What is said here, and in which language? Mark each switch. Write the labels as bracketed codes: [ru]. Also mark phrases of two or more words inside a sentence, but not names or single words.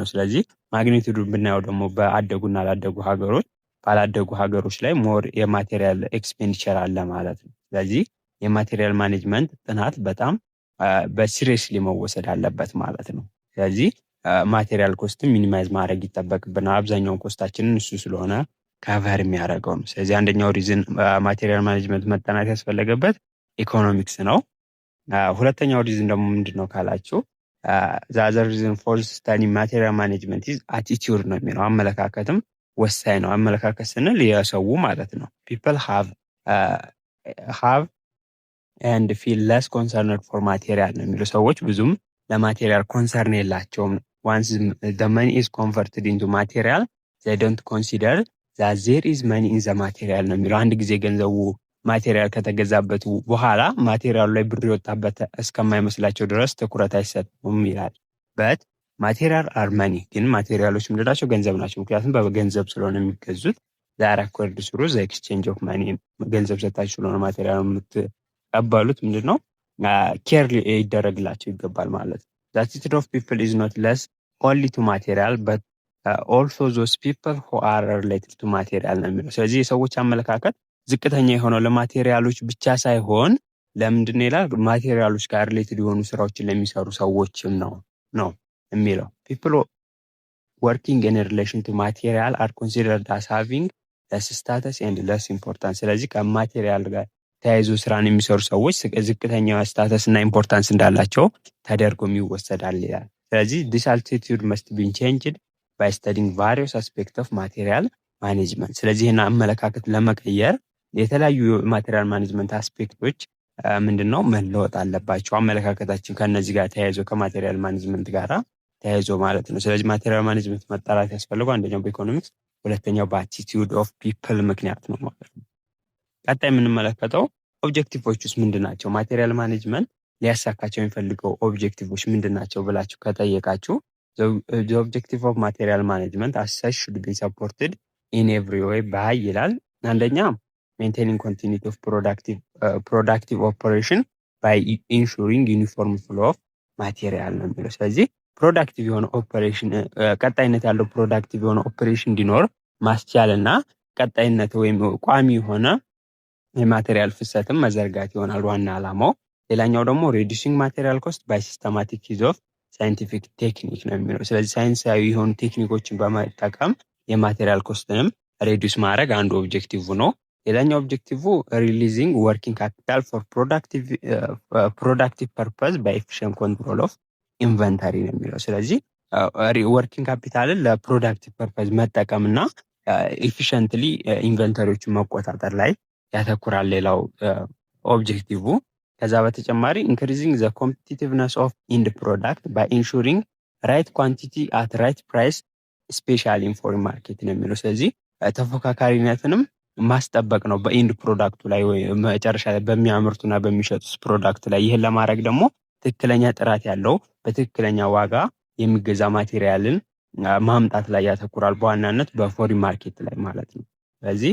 [am] ስለዚህ ማግኒቱዱ ብናየው ደግሞ በአደጉና ላደጉ ሀገሮች ባላደጉ ሀገሮች ላይ [en] more material expenditure [am] አለ ማለት ነው። ስለዚህ [en] material management [am] ጥናት በጣም በሲሪየስሊ መወሰድ አለበት ማለት ነው። ስለዚህ [en] material cost [am] ሚኒማይዝ ማድረግ ይጠበቅብናል። አብዛኛውን ኮስታችንን እሱ ስለሆነ ካቨር የሚያደርገው ነው። ስለዚህ አንደኛው [en] reason material management [am] መጠናት ያስፈለገበት ኢኮኖሚክስ ነው። ሁለተኛው ሪዝን ደግሞ ምንድን ነው ካላችሁ [en] the other reason for studying material management is attitude [am] ነው የሚለው። አመለካከትም ወሳኝ ነው። አመለካከት ስንል የሰው ማለት ነው። [en] people have and feel less concerned for material [am] ነው የሚለው። ሰዎች ብዙም ለማቴሪያል ኮንሰርን የላቸውም። [en] once the money is converted into material they don't consider that there is money in the material ነው የሚለው። አንድ ጊዜ ገንዘቡ ማቴሪያል ከተገዛበት በኋላ ማቴሪያሉ ላይ ብር የወጣበት እስከማይመስላቸው ድረስ ትኩረት አይሰጡም ይላል። but material are money፣ [am] ግን ማቴሪያሎች ምንድናቸው? ገንዘብ ናቸው። ምክንያቱም በገንዘብ ስለሆነ የሚገዙት [en] they're acquired through the exchange of money፣ [am] ገንዘብ ሰጣችሁ ስለሆነ ማቴሪያል የምትቀበሉት ምንድነው ኬር ይደረግላቸው ይገባል ማለት ነው። [en] the attitude of people is not less only to material [am] but also those people who are related to material ነው የሚለው። ስለዚህ የሰዎች አመለካከት ዝቅተኛ የሆነው ለማቴሪያሎች ብቻ ሳይሆን ለምንድን ይላል? ማቴሪያሎች ጋር ሪሌትድ የሆኑ ስራዎችን ለሚሰሩ ሰዎችም ነው የሚለው። [en] people working in relation to material are considered as having less status and less [am] importance። ስለዚህ ከማቴሪያል ጋር ተያይዞ ስራን የሚሰሩ ሰዎች ዝቅተኛ ስታተስ እና ኢምፖርታንስ እንዳላቸው ተደርጎም ይወሰዳል ይላል። ስለዚህ [en] this attitude must be changed by studying various aspects of material management። [am] ስለዚህ ይህን አመለካከት ለመቀየር የተለያዩ [en] material management aspects [am] ምንድነው መለወጥ አለባቸው። አመለካከታችን ከነዚህ ጋር ተያይዞ [en] material management [am] ጋር ተያይዞ ማለት ነው። ስለዚህ [en] material management [am] መጣራት ያስፈልገው አንደኛው በኢኮኖሚክስ፣ ሁለተኛው [en] attitude of people [am] ምክንያት ነው ማለት ነው። ቀጣይ የምንመለከተው ኦብጀክቲቮች ውስጥ ምንድናቸው? [en] material management [am] ሊያሳካቸው የሚፈልገው ኦብጀክቲቮች ምንድናቸው ብላችሁ ከጠየቃችሁ [en] the objective of material management as such should be supported in every way by [am] ይላል። አንደኛ [en] maintaining continuity of productive operation by ensuring uniform flow of material [am] ነው የሚለው። ስለዚህ ፕሮዳክቲቭ የሆነ ኦፐሬሽን ቀጣይነት ያለው ፕሮዳክቲቭ የሆነ ኦፐሬሽን እንዲኖር ማስቻልና ቀጣይነት ወይም ቋሚ የሆነ የማቴሪያል ፍሰትም መዘርጋት ይሆናል ዋና ዓላማው። ሌላኛው ደግሞ [en] reducing material cost by systematic use of scientific technique [am] ነው የሚለው። ስለዚህ ሳይንሳዊ የሆኑ ቴክኒኮችን በመጠቀም [en] material cost [am] ሬዲዩስ ማድረግ አንዱ ኦብጀክቲቭ ነው። ሌላኛው ኦብጀክቲቭ [en] releasing working capital for productive purpose by efficient control of inventory [am] ነው የሚለው። ስለዚህ [en] working capital productive purpose [am] መጠቀምና [en] efficiently inventories [am] መቆጣጠር ላይ ያተኩራል ሌላው ኦብጀክቲቭ። ከዛ በተጨማሪ [en] increasing the competitiveness of end product by ensuring right quantity at right price specially in foreign market [am] ነው የሚለው። ስለዚህ ተፎካካሪነትንም ማስጠበቅ ነው [en] end product [am] ላይ ወይ መጨረሻ ላይ በሚያመርቱና በሚሸጡት ፕሮዳክት ላይ። ይህን ለማድረግ ደግሞ ትክክለኛ ጥራት ያለው በትክክለኛ ዋጋ የሚገዛ ማቴሪያልን ማምጣት ላይ ያተኩራል፣ በዋናነት [en] foreign market [am] ላይ ማለት ነው። ስለዚህ